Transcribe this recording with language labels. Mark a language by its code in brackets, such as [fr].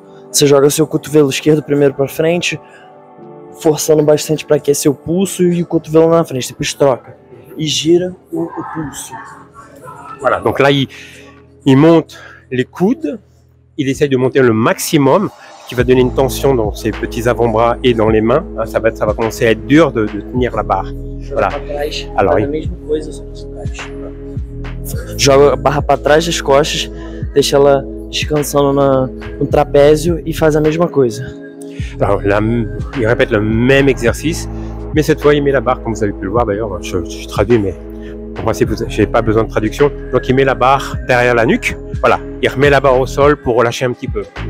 [pt] Você joga o seu cotovelo esquerdo primeiro para frente, forçando bastante para aquecer o pulso e o cotovelo na frente, depois troca e gira o pulso. [fr] Voilà, donc là il monte les coudes, il essaye de monter le maximum, qui va donner une tension dans ses petits avant-bras et dans les mains. Ça va commencer à être dur de tenir la barre. Voilà. Alors, [pt] a mesma coisa só de trás. Joga a barra para trás das costas, deixa ela descansando no trapézio et faz a mesma coisa. [fr] Alors là, il répète le même exercice, mais cette fois il met la barre, comme vous avez pu le voir d'ailleurs, je traduis, mais en principe je n'ai pas besoin de traduction. Donc il met la barre derrière la nuque, voilà, il remet la barre au sol pour relâcher un petit peu.